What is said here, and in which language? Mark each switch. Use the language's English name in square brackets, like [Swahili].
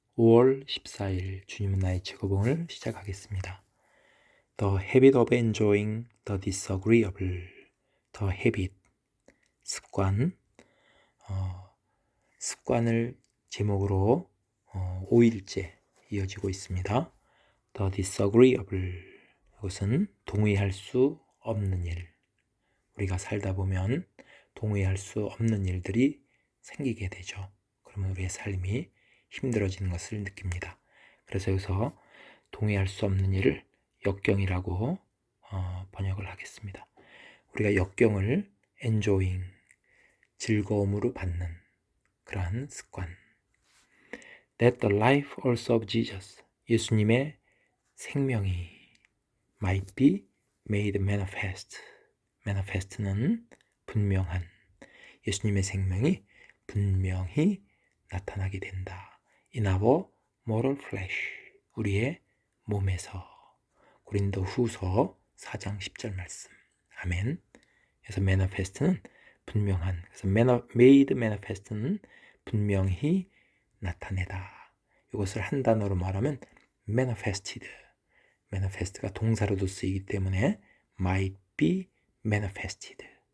[Korean] 5월 14일 주님은 나의 최고봉을 시작하겠습니다. [English] The habit of enjoying the disagreeable. The habit, [Korean] 습관, 습관을 제목으로 5일째 이어지고 있습니다. [English] The disagreeable, [Korean] 이것은 동의할 수 없는 일. 우리가 살다 보면 동의할 수 없는 일들이 생기게 되죠. 그러면 우리의 삶이 힘들어지는 것을 느낍니다. 그래서 여기서 동의할 수 없는 일을 역경이라고 번역을 하겠습니다. 우리가 역경을 enjoying, 즐거움으로 받는 그러한 습관. [English] That the life also of Jesus, [Korean] 예수님의 생명이 [English] might be made manifest. [Korean] manifest는 분명한, 예수님의 생명이 분명히 나타나게 된다. [English] In our mortal flesh, [Korean] 우리의 몸에서. 고린도후서 4장 10절 말씀. 아멘. 그래서 manifest는 분명한, 그래서 made manifest는 분명히 나타내다. 이것을 한 단어로 말하면 manifested. manifest가 동사로도 쓰이기 때문에 [English] might be manifested.